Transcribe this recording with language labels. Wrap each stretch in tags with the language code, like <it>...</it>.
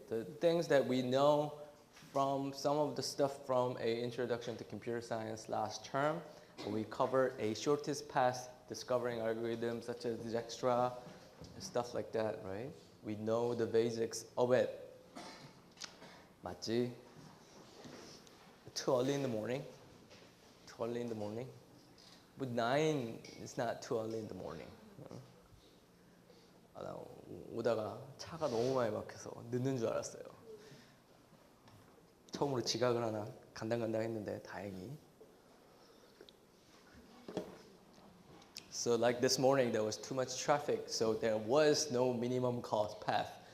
<en>The things that we know from some of the stuff from a Introduction to Computer Science last term, when we covered a shortest path discovering algorithms such as Dijkstra, stuff like that, right? We know the basics of it.</en> <ko>맞지?</ko> <en>Too early in the morning? Too early in the morning? But 9 is not too early in the morning.</en> <ko>나 오다가 차가 너무 많이 막혀서 늦는 줄 알았어요. 처음으로 지각을 하나 간당간당 했는데 다행히.</ko> <en>So like this morning there was too much traffic, so there was no minimum cost path.</en>